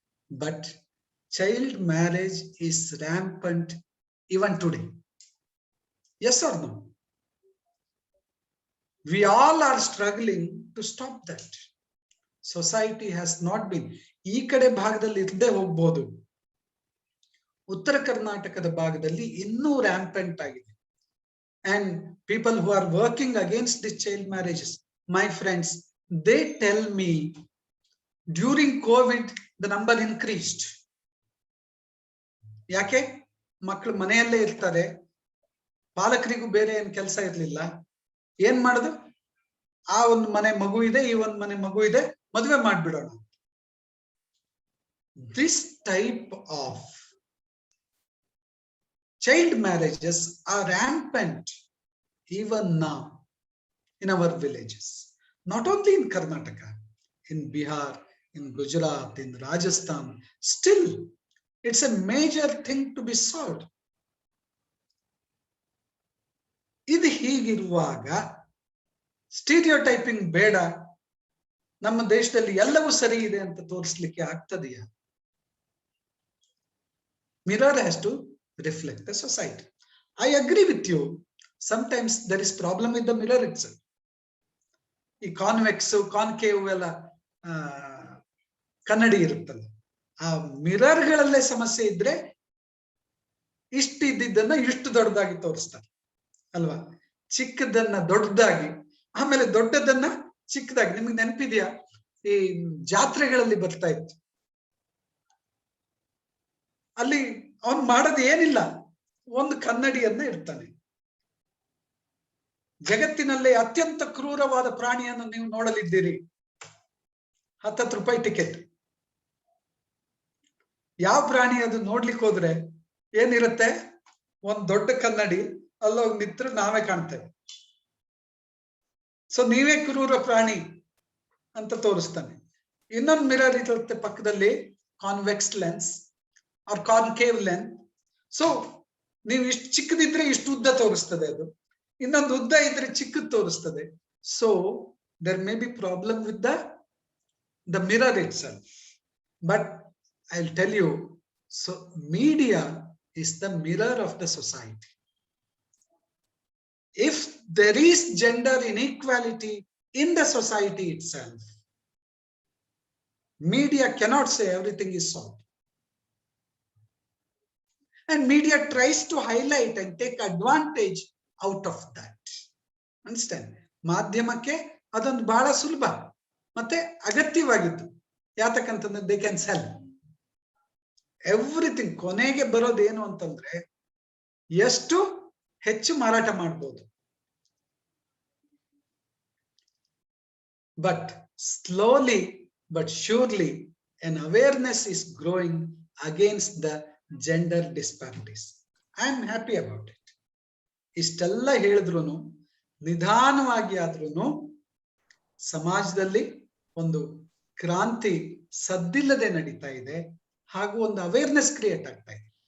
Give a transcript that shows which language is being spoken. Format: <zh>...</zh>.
<en>But child marriage is rampant even today. Yes or no? We all are struggling to stop that. Society has not been.</en> <kn>ಈ ಕಡೆ ಭಾಗದಲ್ಲಿ ಇರದೆ ಹೋಗ್ಬೋದು, ಉತ್ತರ ಕರ್ನಾಟಕದ ಭಾಗದಲ್ಲಿ ಇನ್ನೂ ರ್ಯಾಂಪೆಂಟ್ ಆಗಿದೆ.</kn> <en>And people who are working against the child marriages, my friends, they tell me during COVID the number increased.</en> <kn>ಯಾಕೆ? ಮಕ್ಕಳು ಮನೆಯಲ್ಲೇ ಇರ್ತಾರೆ, ಪಾಲಕರಿಗೂ ಬೇರೆ ಏನ್ ಕೆಲಸ ಇರ್ಲಿಲ್ಲ. ಏನ್ ಮಾಡುದು? ಆ ಒಂದು ಮನೆ ಮಗು ಇದೆ, ಈ ಒಂದು ಮನೆ ಮಗು ಇದೆ, ಮದುವೆ ಮಾಡ್ಬಿಡೋಣ.</kn> <en>This type of child marriages are rampant even now in our villages. Not only in Karnataka, in Bihar, in Gujarat, in Rajasthan, still it's a major thing to be solved.</en> <kn>ಇದು ಹೀಗಿರುವಾಗ ಸ್ಟೀರಿಯೋಟೈಪಿಂಗ್ ಬೇಡ, ನಮ್ಮ ದೇಶದಲ್ಲಿ ಎಲ್ಲವೂ ಸರಿ ಇದೆ ಅಂತ ತೋರಿಸ್ಲಿಕ್ಕೆ ಆಗ್ತದೆಯಾ?</kn> <en>Mirror has to reflect the society. I agree with you. Sometimes there is problem with the mirror itself.</en> <kn>ಈ ಕಾನ್ವೆಕ್ಸ್ ಕಾನ್ಕೇವ್ ಎಲ್ಲ ಕನ್ನಡಿ ಇರುತ್ತಲ್ಲ, ಆ ಮಿರರ್ಗಳಲ್ಲೇ ಸಮಸ್ಯೆ ಇದ್ರೆ ಇಷ್ಟಿದ್ದನ್ನ ಇಷ್ಟು ದೊಡ್ಡದಾಗಿ ತೋರಿಸ್ತಾರೆ ಅಲ್ವಾ? ಚಿಕ್ಕದನ್ನ ದೊಡ್ಡದಾಗಿ, ಆಮೇಲೆ ದೊಡ್ಡದನ್ನ ಚಿಕ್ಕದಾಗಿ. ನಿಮ್ಗೆ ನೆನಪಿದ್ಯಾ, ಈ ಜಾತ್ರೆಗಳಲ್ಲಿ ಬರ್ತಾ ಇತ್ತು, ಅಲ್ಲಿ ಅವನು ಮಾಡೋದು ಏನಿಲ್ಲ, ಒಂದು ಕನ್ನಡಿಯನ್ನ ಇಡ್ತಾನೆ. ಜಗತ್ತಿನಲ್ಲೇ ಅತ್ಯಂತ ಕ್ರೂರವಾದ ಪ್ರಾಣಿಯನ್ನು ನೀವು ನೋಡಲಿದ್ದೀರಿ, 10 ರೂಪಾಯಿ ಟಿಕೆಟ್. ಯಾವ ಪ್ರಾಣಿ ಅದು ನೋಡ್ಲಿಕ್ಕೆ ಹೋದ್ರೆ ಏನಿರುತ್ತೆ? ಒಂದ್ ದೊಡ್ಡ ಕನ್ನಡಿ, ಅಲ್ಲೋಗಿ ನಿಂತ್ರೆ ನಾವೇ ಕಾಣ್ತೇವೆ. ಸೊ ನೀವೇ ಕ್ರೂರ ಪ್ರಾಣಿ ಅಂತ ತೋರಿಸ್ತಾನೆ. ಇನ್ನೊಂದು ಮಿರರ್ ಇರುತ್ತೆ ಪಕ್ಕದಲ್ಲಿ,</kn> <en>Convex lens or concave lens.</en> <kn>So ನೀವು ಇಷ್ಟು ಚಿಕ್ಕದಿದ್ರೆ ಇಷ್ಟು ಉದ್ದ ತೋರಿಸ್ತದೆ, ಅದು ಇನ್ನೊಂದು ಉದ್ದ ಇದ್ರೆ ಚಿಕ್ಕದ್ ತೋರಿಸ್ತದೆ.</kn> <en>So there may be problem with the mirror itself. But I'll tell you, so media is the mirror of the society. If there is gender inequality in the society itself, Media cannot say everything is solved. And media tries to highlight and take advantage out of that. Understand?</en> <kn>ಮಾಧ್ಯಮಕ್ಕೆ ಅದೊಂದು ಬಹಳ ಸುಲಭ ಮತ್ತೆ ಅಗತ್ಯವಾಗಿತ್ತು. ಯಾತಕ್ಕಂತಂದ್ರೆ</kn> <en>they can sell everything.</en> <kn>ಕೊನೆಗೆ ಬರೋದೇನು ಅಂತಂದ್ರೆ ಎಷ್ಟು ಹೆಚ್ಚು ಮಾರಾಟ ಮಾಡಬಹುದು.</kn> <en>But slowly but surely an awareness is growing against the gender disparities. I am happy about it.</en> <kn>ಇಷ್ಟೆಲ್ಲ ಹೇಳಿದ್ರು ನಿಧಾನವಾಗಿ ಆದ್ರೂ ಸಮಾಜದಲ್ಲಿ ಒಂದು ಕ್ರಾಂತಿ ಸದ್ದಿಲ್ಲದೆ ನಡೀತಾ ಇದೆ, ಹಾಗೂ ಒಂದು ಅವೇರ್ನೆಸ್ ಕ್ರಿಯೇಟ್ ಆಗ್ತಾ ಇದೆ.</kn>